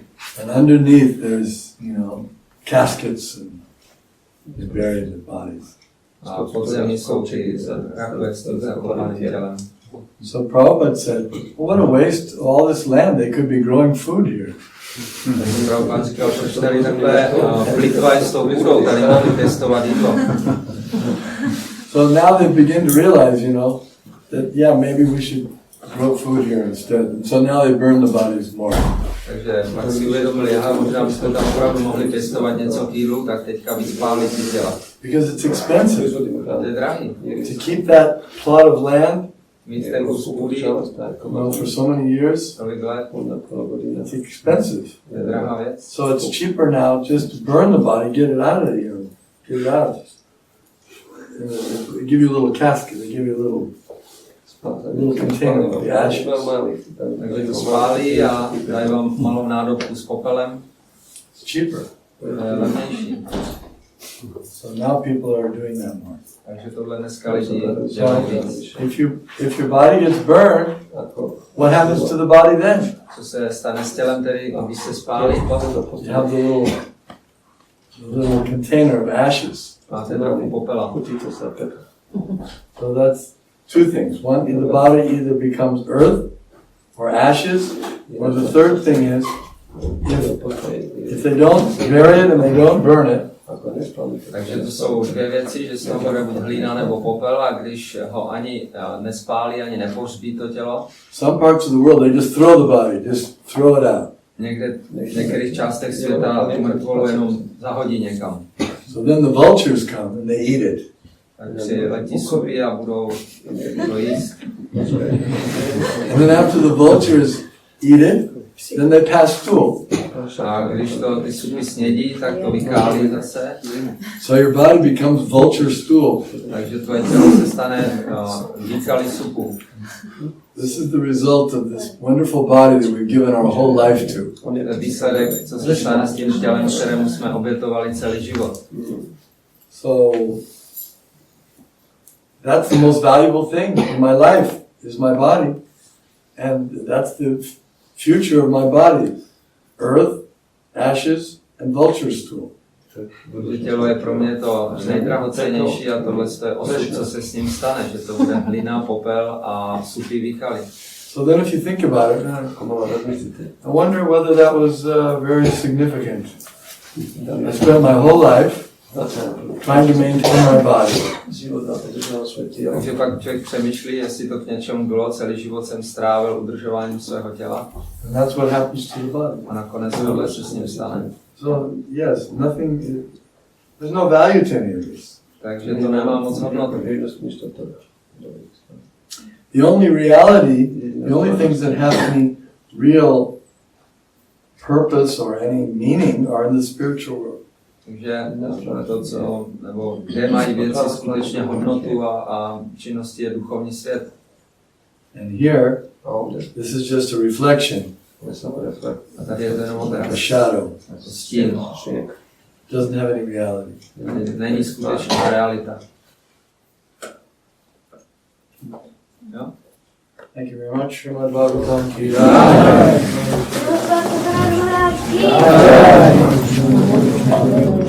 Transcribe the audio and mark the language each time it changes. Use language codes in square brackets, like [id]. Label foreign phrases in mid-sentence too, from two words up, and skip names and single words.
[en] And underneath there's, caskets and buried dead bodies. [cs] A pod zemí jsou ty rakve s tím zakopaným tělem. [en] So Prabhupada said, well, what a waste, all this land, they could be growing food here. [cs] Prabhupada říkal, proč tady takhle plitvají s tou půdou, tady mohli pěstovat jídlo. [en] So now they begin to realize, that maybe we should grow food here instead. And so now they burn the bodies more. [cs] Takže pak si uvědomili, možná bychom tam opravdu mohli pěstovat něco k jídlu, tak teďka víc pálit ty těla. [en] Because it's expensive. [cs] To je drahý. [en] To keep that plot of land, [cs] Mít ten kus půdy, [en] for so many years, [cs] tolik let, [en] it's expensive. [cs] to je drahá věc. [en] So it's cheaper now just to burn the body, get it out of the earth, get it out. They give you a little casket, they give you a little a little container of the ashes. [cs] Takže to spálí a dají vám malou nádobku s popelem. [en] It's cheaper. [cs] To je levnější. [en] So now people are doing that more. [cs] Takže tohle dneska lidi dělají víc. [en] If your body gets burned, what happens to the body then? [cs] Co se stane s tělem, tedy když se spálí? [en] You have the little container of ashes. [cs] Máte trochu popela. [en] So that's two things. One, the body either becomes earth or ashes, or the third thing is, if they don't bury it and they don't burn it, [cs] Takže to jsou dvě věci, že z toho bude buď hlína nebo popel, a když ho ani nespálí, ani nepohřbí to tělo. [en] some parts of the world they just throw the body, just throw it out. [cs] Někde, v některých částech světa tu mrtvolu jenom zahodí někam. [en] So then the vultures come and they eat it. [cs] Takže letí supy a budou jíst. [en] And then after the vultures eat it, then they pass stool. [cs] A když to ty supy snědí, tak to vykálí zase. [en] So your body becomes vulture stool. [cs] Takže tvoje tělo se stane výkalí supu. [en] This is the result of this wonderful body that we've given our whole life to. [cs] To je výsledek, co se stane s tím tělem, kterému jsme obětovali celý život. [en] So that's the most valuable thing in my life is my body. And that's the future of my body. Earth, ashes, and vulture stool. [cs] Tělo je pro mě to nejdrahocennější a tohle je osud, co se s ním stane, že to bude hlina, popel a supy výkaly. [en] So then if you think about it, I wonder whether that was very significant. I spent my whole life trying to maintain my body. [cs] Takže pak člověk přemýšlí, jestli to k něčemu bylo, celý život jsem strávil udržováním svého těla. [en] And that's what happens to the body. [cs] A nakonec tohle se s ním stane. [en] So yes, there's no value to any of this. [cs] Takže to nemá moc hodnotu. [en] The only reality, the only things that have any real purpose or any meaning are in the spiritual world. [cs] Takže to, co, nebo kde mají věci skutečně hodnotu a činnosti, je duchovní svět. [en] And here, this is just a reflection, [cs] A tady je to jenom a odraz, [en] shadow. [cs] jako stín. [en] Doesn't have any reality. [cs] Není skutečná realita. Jo? [en] Thank you very much. [hi] Srimad Bhagavatam ki Jai. jai.